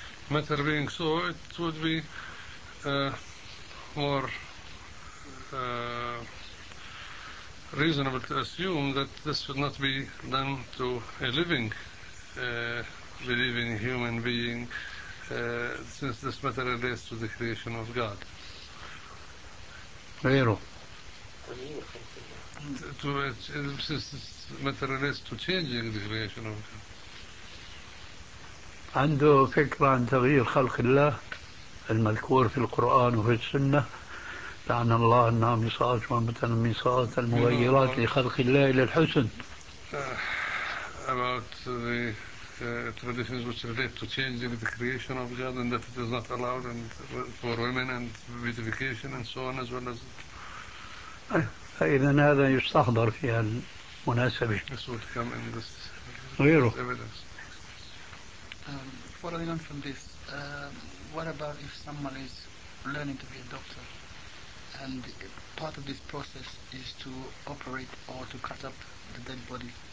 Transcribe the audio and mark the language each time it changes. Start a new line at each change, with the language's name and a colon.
English: Matter being so, it would be more reasonable to assume that this would not be done to a living believing human being since this matter relates to the creation of God.
Arabic: غيره.
English: To since this matter relates to changing the creation of God.
Arabic: عنده فكرة عن تغيير خلق الله المذكور في القرآن وفي السنة، لعن الله النامصات والمتنمصات المغيرات لخلق الله للحسن.
English: About the traditions which relate to changing the creation of God and that it is not allowed and for women and beautification and so on as well as.
Arabic: فإذا هذا يستحضر في المناسبة.
English: This would come in this evidence. What I learned from this, what about if someone is learning to be a doctor and part of this process is to operate or to cut up the dead body?